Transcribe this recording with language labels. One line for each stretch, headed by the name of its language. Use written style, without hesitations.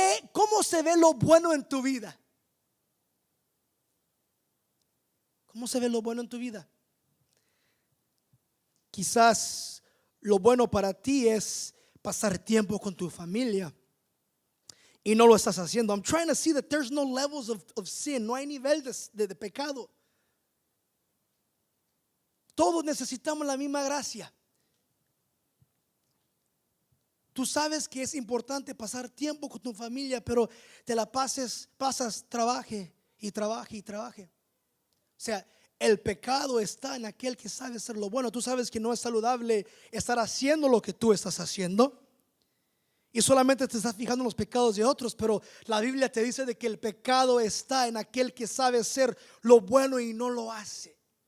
Spanish: ¿Cómo se ve lo bueno en tu vida? ¿Cómo se ve lo bueno en tu vida? Quizás lo bueno para ti es pasar tiempo con tu familia y no lo estás haciendo.
English: I'm trying to see that there's no levels of sin.
Spanish: No hay nivel de pecado. Todos necesitamos la misma gracia. Tú sabes que es importante pasar tiempo con tu familia, pero te la pasas, trabaje y trabaje y trabaje. O sea, el pecado está en aquel que sabe hacer lo bueno. Tú sabes que no es saludable estar haciendo lo que tú estás haciendo y solamente te estás fijando en los pecados de otros, pero la Biblia te dice de que el pecado está en aquel que sabe hacer lo bueno y no lo hace.